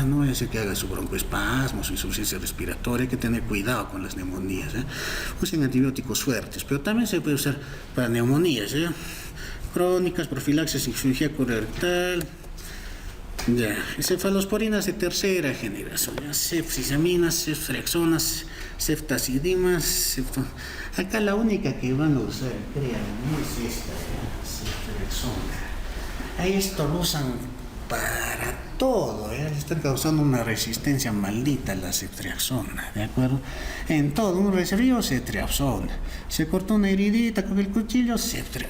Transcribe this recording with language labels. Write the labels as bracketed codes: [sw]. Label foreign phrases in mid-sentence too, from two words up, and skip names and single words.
[es] No es que haga su broncoespasmo, su insuficiencia respiratoria, hay que tener cuidado con las neumonías, ¿eh? Usen antibióticos fuertes, pero también se puede usar para neumonías, ¿eh? Crónicas, profilaxis y cirugía colorectal. Ya, cefalosporinas de tercera generación, ya, ceftriaxonas, ceftriaxonas, ceftazidimos. Acá la única que van a usar, créanme, es esta, ceftriaxona. Ahí esto lo usan para todo, ¿eh? Le están causando una resistencia maldita a la ceftriaxona, ¿de acuerdo? En todo, un resfrío, ceftriaxona. Se cortó una heridita con el cuchillo, ceftriaxona.